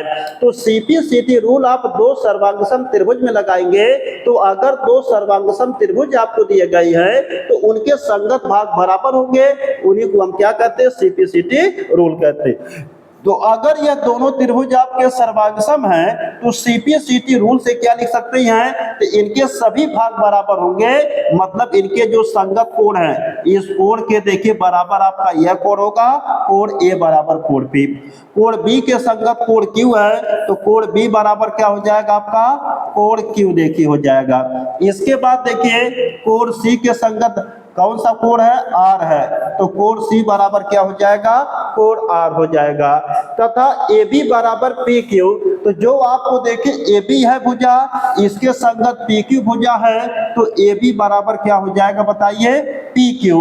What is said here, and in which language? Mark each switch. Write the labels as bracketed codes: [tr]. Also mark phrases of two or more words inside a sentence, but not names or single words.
[hi] तो [en] CPCT rule [hi] आप दो सर्वांगसम त्रिभुज में लगाएंगे तो अगर दो सर्वांगसम त्रिभुज आपको दिए गए हैं तो उनके संगत भाग बराबर होंगे, उन्हीं को हम क्या कहते हैं, [en] CPCT rule [hi] कहते हैं। तो अगर यह दोनों त्रिभुज आपके सर्वांगसम हैं तो [en] CPCT rule [hi] से क्या लिख सकते हैं, तो इनके सभी भाग बराबर होंगे, मतलब इनके जो संगत कोण है इस कोण के देखिए बराबर आपका यह कोण होगा, कोण ए बराबर कोण बी। कोण बी के संगत कोण क्यू है तो कोण बी बराबर क्या हो जाएगा आपका, कोण क्यू देखिए हो जाएगा। इसके बाद देखिए कोण सी के संगत कौन सा कोण है, आर है, तो कोण सी बराबर क्या हो जाएगा, कोण आर हो जाएगा। तथा ए बी बराबर पी क्यू, तो जो आपको देखिए ए बी है भुजा, इसके संगत पी क्यू भुजा है, तो ए बी बराबर क्या हो जाएगा बताइए, पी क्यू।